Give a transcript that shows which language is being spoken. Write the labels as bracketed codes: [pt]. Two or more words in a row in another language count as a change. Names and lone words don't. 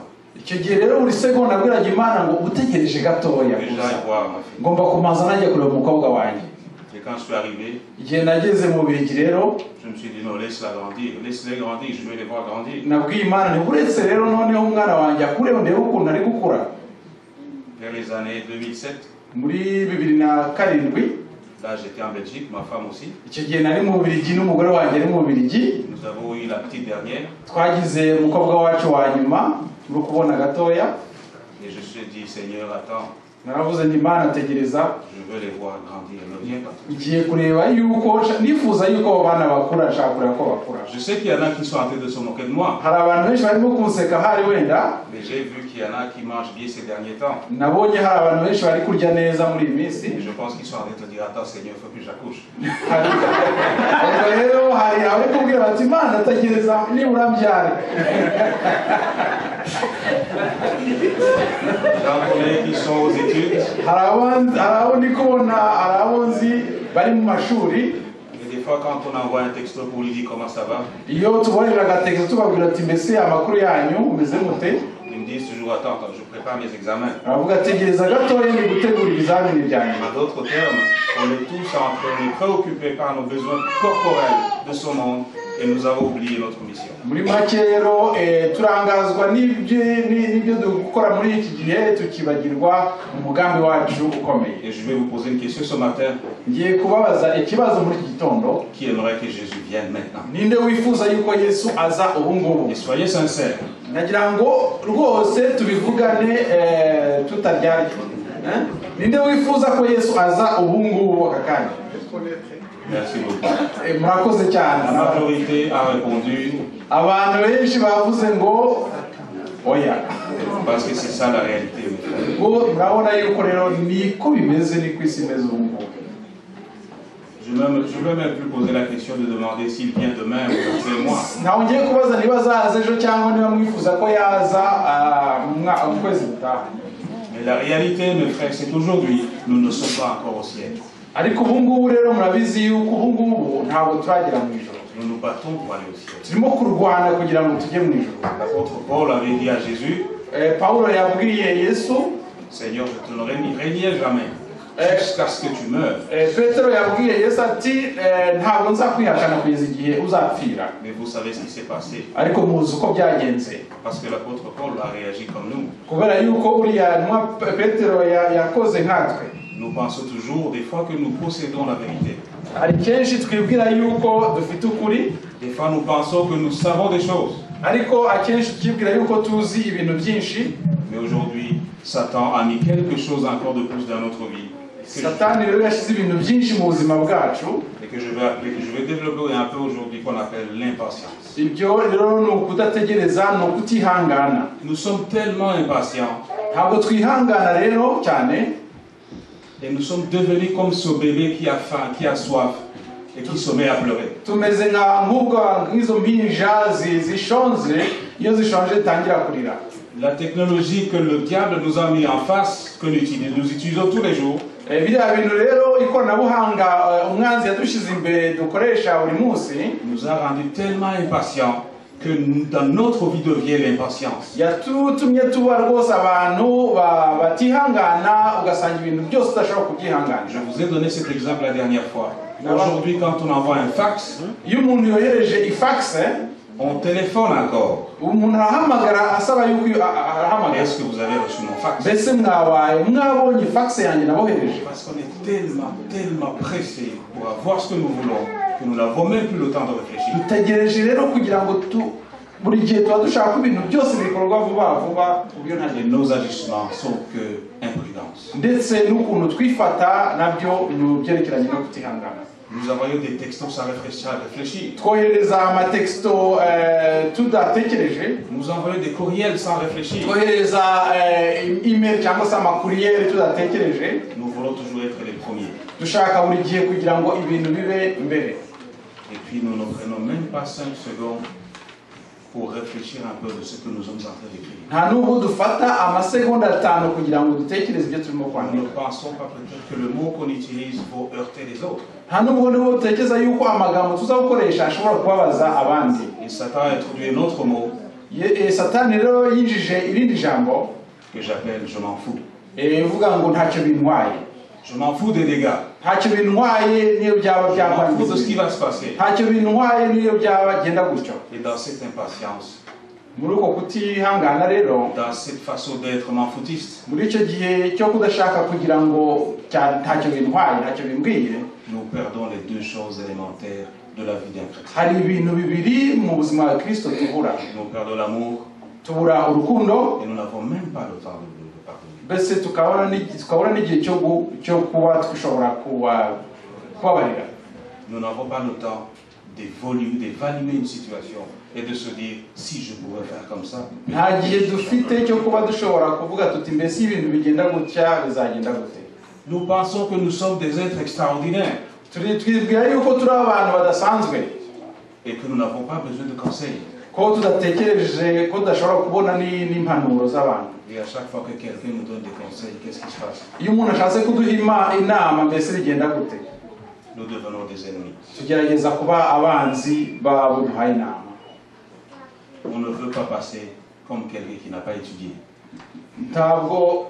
[fr] Et quand je suis arrivé, je me suis dit non, laisse-la grandir, laisse-les grandir, je vais les voir grandir. Vers les années 2007, Là, j'étais en Belgique, ma femme aussi. [rw] icyo gihe nari mu Bubiligi n'umugore wanjye ari mu Bubiligi. [fr] Nous avons eu la petite dernière. [rw] Twagize umukobwa wacu wa nyuma uri kubona gatoya. [fr] Et je me suis dit, Seigneur, attends. [rw] Naravuze nti Mana tegereza. [fr] Je veux les voir grandir, ne viens pas. [rw] Ngiye kureba yuko nifuza yuko abana bakura nshaka kureba ko bakura. [fr] Je sais qu'il y en a qui sont en train de se moquer de moi. [rw] Hari abantu benshi barimo kunseka hari wenda. [fr] Mais j'ai vu qu'il y en a qui mangent bien ces derniers temps. [rw] Nabonye hari abantu benshi bari kurya neza muri iyi minsi. [fr] Et je pense qu'ils sont en train de te dire, attends Seigneur, il faut que j'accouche. [rw] Rero hari abari kubwira bati Mana tegereza nibura mbyare. [fr] J'en connais qui sont aux études. [rw] Hari abo nzi bari mu mashuri. [fr] Et des fois, quand on envoie un texto pour lui dire comment ça va, [rw] Iyo tuboherera agatekerezo tubabwira ati mbese amakuru yanyu umeze mute, [fr] ils me disent toujours, attends, je prépare mes examens. [rw] aravuga tegereza gatoya ni gutegura ibizamini byanyu. [fr] En d'autres termes, on est tous en train de préoccupés par nos besoins corporels de ce monde et nous avons oublié notre mission. [rw] Muri make rero turangazwa n'ibyo dukora muri iki gihe tukibagirwa umugambi wacu ukomeye. [fr] Et je vais vous poser une question ce matin. [rw] Ngiye kubabaza ikibazo muri iki gitondo. [fr] Qui aimerait que Jésus vienne maintenant? [rw] Ninde wifuza yuko Yesu aza ubu ngubu? [fr] Et soyez sincères. [rw] Nagira ngo rwose tubivugane tutaryarya. Ninde wifuza ko Yesu aza ubu ngubu aka kanya? [fr] Merci beaucoup. [rw] Murakoze cyane. [fr] La majorité a répondu. [rw] Abantu benshi bavuze ngo oya. [fr] Parce que c'est ça la réalité. [rw] Murabona yuko rero niko bimeze ni kwisi imeze ubu ngubu. [fr] Je ne veux même plus poser la question de demander s'il vient demain ou après moi. [rw] Ntawe ngiye kubaza niba azaza ejo cyangwa niba mwifuza ko yaza mu kwezi gutaha. [fr] Mais la réalité, mes frères, c'est qu'aujourd'hui, nous ne sommes pas encore au ciel. [rw] Ariko ubu ngubu rero murabizi yuko ubu ngubu ntabwo turagera mu ijoro. [fr] Nous nous battons pour aller au ciel. [rw] Turimo kurwana kugira ngo tujye mu ijoro. [fr] L'apôtre Paul avait dit à Jésus, [rw] Paulo yabwiye Yesu, [fr] Seigneur, je te ne régnerai jamais jusqu'à ce que tu meurs. [rw] Petero yabwiye Yesu ati ntabwo nzakwihakana kugeza igihe uzapfira. [fr] Mais vous savez ce qui s'est passé. [rw] Ariko muzi uko byagenze. [fr] Parce que l'apôtre Paul a réagi comme nous. [rw] Kubera yuko uriya nwa Petero yakoze nkatwe. [fr] Nous pensons toujours des fois que nous possédons la vérité. [rw] Hari kenshi twibwira yuko dufite ukuri. [fr] Des fois nous pensons que nous savons des choses. [rw] Ariko akenshi twibwira yuko tuzi ibintu byinshi. [fr] Mais aujourd'hui, Satan a mis quelque chose encore de plus dans notre vie. [rw] Satani rero yashyize ibintu byinshi mu buzima bwacu. [fr] Et que je vais développer un peu aujourd'hui qu'on appelle l'impatience. [rw] Ibyo rero ni ukudategereza, ni ukutihangana. [fr] Nous sommes tellement impatients. [rw] Ntabwo twihangana rero cyane. [fr] Et nous sommes devenus comme ce bébé qui a faim, qui a soif et qui se met à pleurer. [rw] Tumeze nk'izo mpinja zishonze, iyo zishonje zitangira kurira. [fr] La technologie que le diable nous a mis en face, que nous utilisons tous les jours, [rw] Biriya bintu rero ikoranabuhanga umwanzi yadushyize imbere dukoresha buri munsi, [fr] nous a rendus tellement impatients que dans notre vie devient l'impatience. [rw] Yatumye tuba rwose abantu batihangana ugasanga ibintu byose udashobora kubyihangana. [fr] Je vous ai donné cet exemple la dernière fois. Aujourd'hui, quand on envoie un fax, [rw] iyo umuntu yohereje ifax, [fr] on téléphone encore. [rw] umuntu arahamagara asaba yuko arahamagara. [fr] Est-ce que vous avez reçu mon fax? [rw] Mbese mwabonye fax yanjye nabohereje? [fr] Parce qu'on est tellement pressé pour avoir ce que nous voulons que nous n'avons même plus le temps de réfléchir. [rw] Dutegereje rero kugira ngo buri gihe tuba dushaka ko ibintu byose bikorwa vuba vuba kubyo [fr] Et nos agissements sont que imprudence. [rw] ndetse n'ukuntu twifata nabyo byerekeranye no kutihangana. [fr] Nous envoyons des textos sans réfléchir. [rw] Twohereza amatexto tudatekereje. [fr] Nous envoyons des courriels sans réfléchir. [rw] Twohereza email cyangwa se amakuriyeri tudatekereje. [fr] Nous voulons toujours être les premiers. [rw] Dushaka buri gihe kugira ngo ibintu bibe mbere. [fr] Et puis nous ne prenons même pas 5 secondes pour réfléchir un peu de ce que nous sommes en train d'écrire. [rw] Nta nubwo dufata amasegonda 5 kugira ngo dutekereze ibyo turimo [fr] Nous [rw] kwandika. [fr] ne pensons pas peut-être que le mot qu'on utilise va heurter les autres. [rw] Nta nubwo dutekereza yuko amagambo tuzakoresha ashobora kubabaza abandi. [fr] Et Satan a introduit un autre mot [rw] Satani rero yinjije irindi jambo [fr] que j'appelle je m'en fous. [rw] uvuga ngo ntacyo bintwaye. [fr] Je m'en fous des dégâts. [rw] Ntacyo bintwaye niyo byaba [fr] Je m'en fous de ce qui [rw] byakwangiza. [fr] va se passer. [rw] Ntacyo bintwaye niyo byaba genda gutyo. [fr] Et dans cette impatience, [rw] muri uko kutihangana rero, [fr] dans cette façon d'être manfoutiste, [rw] muri icyo gihe cyo kudashaka kugira ngo ntacyo bintwaye, ntacyo bimbwiye, [fr] nous perdons les deux choses élémentaires de la vie d'un chrétien. [rw] hari ibintu bibiri mu buzima bwa Kristo tubura. [fr] Nous perdons l'amour [rw] Tubura urukundo, [fr] et nous n'avons même pas le temps de le pardonner. [rw] mbese tukabona n'igihe cyo kuba twishobora kubabarira. [fr] Nous n'avons pas le temps d'évaluer une situation et de se dire si je pouvais faire comme ça. [rw] Nta gihe dufite cyo kuba dushobora kuvuga tuti mbese ibintu bigenda gutya bizagenda gute. [fr] Nous pensons que nous sommes des êtres extraordinaires [rw] Twibwira yuko turi abantu badasanzwe, [fr] et que nous n'avons pas besoin de conseils. [rw] ko tudatekereje, ko tudashobora kubona n'impanuro z'abantu. [fr] Et à chaque fois que quelqu'un nous donne des conseils, qu'est-ce qui se passe? [rw] Iyo umuntu ashatse kuduha inama, mbese bigenda gute? [fr] Nous devenons des ennemis. [rw] Tugerageza kuba abanzi babuduhaye inama. [fr] On ne veut pas passer comme quelqu'un qui n'a pas étudié. [rw] Ntabwo